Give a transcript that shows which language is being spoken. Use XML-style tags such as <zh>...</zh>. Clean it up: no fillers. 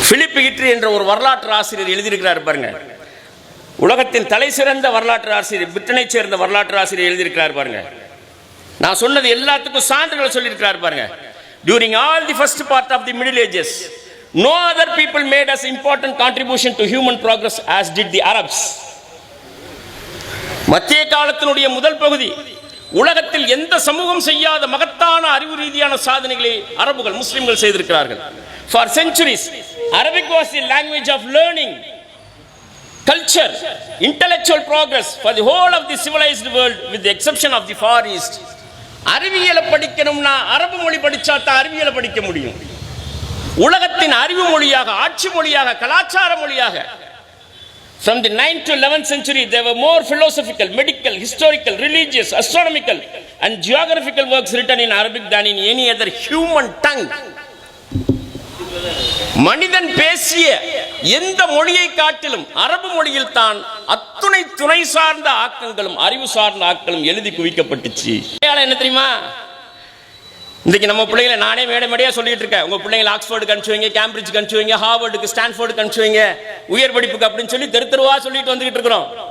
<ta>Philip ஹிட்ரி என்ற ஒரு வரலாற்று ஆசிரியர் எழுதியிருக்கிறார் பாருங்க. உலகத்தின் தலை சிறந்த வரலாற்று ஆசிரியர், பிரிட்டனை சேர்ந்த வரலாற்று ஆசிரியர் எழுதியிருக்கிறார் பாருங்க. நான் சொன்னது எல்லாத்துக்கும் சான்றுகள் சொல்லியிருக்கிறார் பாருங்க.</ta> <en>During all the first part of the Middle Ages, no other people made as important contribution to human progress as did the Arabs.</en> <ta>மத்திய காலத்தினுடைய முதல் பகுதி உலகத்தில் எந்த சமூகம் செய்யாத மகத்தான அறிவு ரீதியான சாதனைகளை அரபுகள், முஸ்லிம்கள் செய்திருக்கிறார்கள்.</ta> <en>For centuries, Arabic was the language of learning, culture, intellectual progress for the whole of the civilized world with the exception of the Far East.</en> <ta>அறிவியலை படிக்கணும்னா அரபு மொழி படிச்சா தான் அறிவியலை படிக்க முடியும். உலகத்தின் அறிவு மொழியாக, ஆட்சி மொழியாக, கலாச்சார மொழியாக.</ta> <en>From the 9th to 11th century, there were more philosophical, medical, historical, religious, astronomical, and geographical works written in Arabic than in any other human tongue.</en> <ta>மனிதன் பேசிய எந்த மொழியை காட்டிலும் அரபு மொழியில் தான் அத்துணை துணை சார்ந்த ஆக்கங்களும் அறிவு சார்ந்த ஆக்கங்களும் எழுதி குவிக்கப்பட்டுச்சு. என்ன தெரியுமா, இன்னைக்கு நம்ம பிள்ளைகளை நானே மேடையா சொல்லிட்டு இருக்கேன், உங்க பிள்ளைங்களை ஆக்ஸ்போர்டுக்கு அனுப்பிச்சு வைங்க, கேம்பிரிட்ஜுக்கு அனுப்பிச்சு வைங்க, ஹார்வர்டுக்கு, ஸ்டான்ஃபோர்டுக்கு அனுப்பிச்சு வைங்க, உயர் படிப்புக்கு அப்படின்னு சொல்லி தெருவா சொல்லிட்டு வந்துகிட்டு இருக்கிறோம்.</ta>